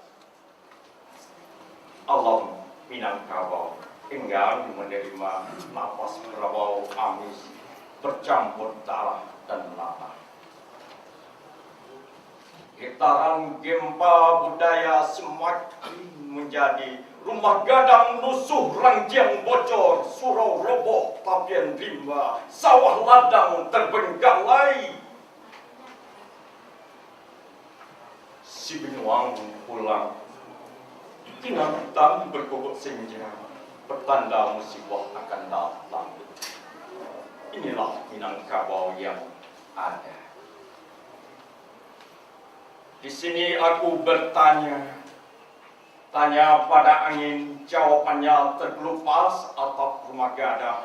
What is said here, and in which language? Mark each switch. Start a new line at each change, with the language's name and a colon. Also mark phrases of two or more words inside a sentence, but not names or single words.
Indonesian: Alam Minangkabau enggan menerima nafas berbau amis, bercampur darah dan nanah. Getaran gempa budaya semakin menjadi rumah gadang lusuh, ranjang bocor, surau roboh, tapian rimba, sawah ladang terbengkalai. Si Benuang pulang, kinantan berkokok senja, pertanda musibah akan datang. Inilah Minangkabau yang ada. Di sini aku bertanya, tanya pada angin, jawabannya terkelupas atap rumah gadang.